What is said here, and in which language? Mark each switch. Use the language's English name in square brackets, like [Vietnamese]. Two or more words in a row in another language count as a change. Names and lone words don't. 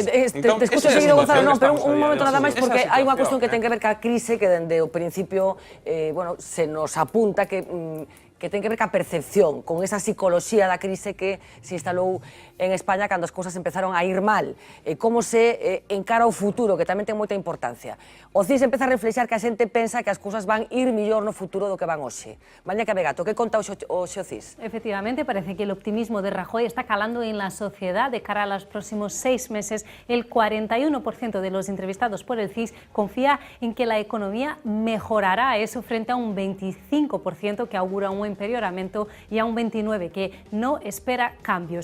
[Spanish] Te escucho seguido, [Galician] Gonzalo, non, pero un momento nada máis, porque hai unha cuestión que ten que ver ca crise que dende o principio se nos apunta que ten que ver ca percepción, con esa psicoloxía da crise que se instalou en España cando as cousas empezaron a ir mal. Como se encara o futuro, que tamén ten moita importancia. O CIS empeza a reflexar que a xente pensa que as cousas van ir millor no futuro do que van hoxe. Maña Cabegato, que conta hoxe o CIS? [Spanish] Efectivamente, parece que el optimismo de Rajoy está calando en la sociedad. De cara a los próximos 6 meses, el 41% de los entrevistados por el CIS confía en que la economía mejorará, eso frente a un 25% que augura un empeoramiento y a un 29% que no espera cambios.